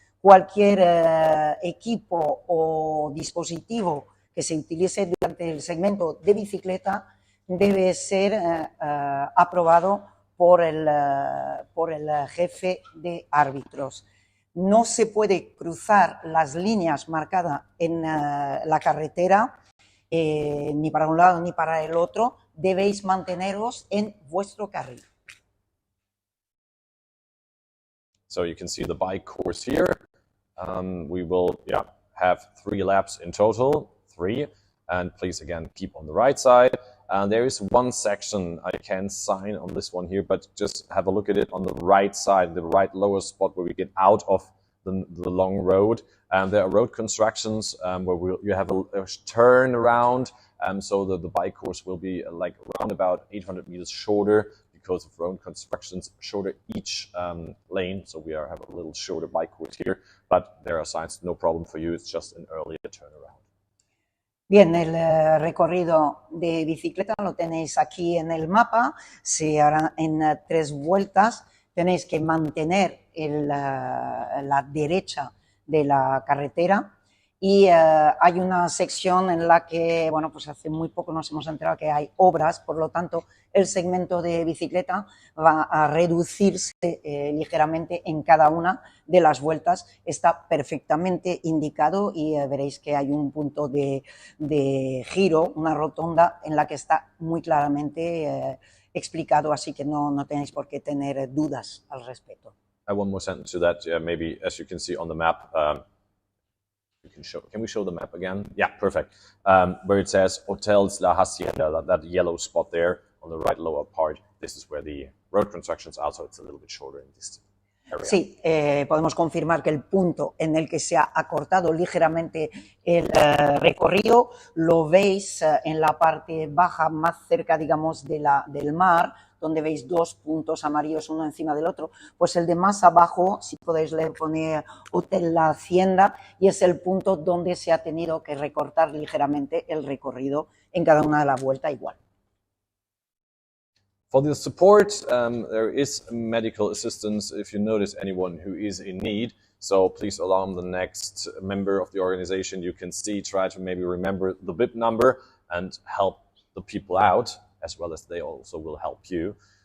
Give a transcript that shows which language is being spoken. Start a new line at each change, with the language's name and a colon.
Spanish: Cualquier equipo o dispositivo que se utilice durante el segmento de bicicleta debe ser aprobado por el jefe de árbitros. No se puede cruzar las líneas marcadas en la carretera, ni para un lado ni para el otro. Debéis manteneros en vuestro carril.
English: So you can see the bike course here. We will have 3 laps in total, 3. And please, again, keep on the right side. There is one section I can sign on this one here, but just have a look at it on the right side, the right lower spot where we get out of the long road. There are road constructions where you have a turn around, so the bike course will be like around about 800 meters shorter because of road constructions, shorter each lane. So we have a little shorter bike course here, but there are signs, no problem for you. It's just an earlier turnaround.
Spanish: Bien, el recorrido de bicicleta lo tenéis aquí en el mapa. Se hará en 3 vueltas. Tenéis que mantener la derecha de la carretera y hay una sección en la que, bueno, pues hace muy poco nos hemos enterado que hay obras, por lo tanto el segmento de bicicleta va a reducirse ligeramente en cada una de las vueltas. Está perfectamente indicado y veréis que hay un punto de giro, una rotonda en la que está muy claramente explicado, así que no tenéis por qué tener dudas al respecto.
English: One more sentence to that. Maybe as you can see on the map, can we show the map again? Yeah, perfect. Where it says Hotels La Hacienda, that yellow spot there on the right lower part, this is where the road constructions are, so it's a little bit shorter in distance.
Spanish: Sí, podemos confirmar que el punto en el que se ha acortado ligeramente el recorrido lo veis en la parte baja, más cerca, digamos, del mar, donde veis dos puntos amarillos uno encima del otro. Pues el de más abajo, si podéis le poner Hotel La Hacienda, y es el punto donde se ha tenido que recortar ligeramente el recorrido en cada una de las vueltas igual.
English: For the support, there is medical assistance if you notice anyone who is in need. So please alarm the next member of the organization you can see. Try to maybe remember the BIP number and help the people out, as well as they also will help you.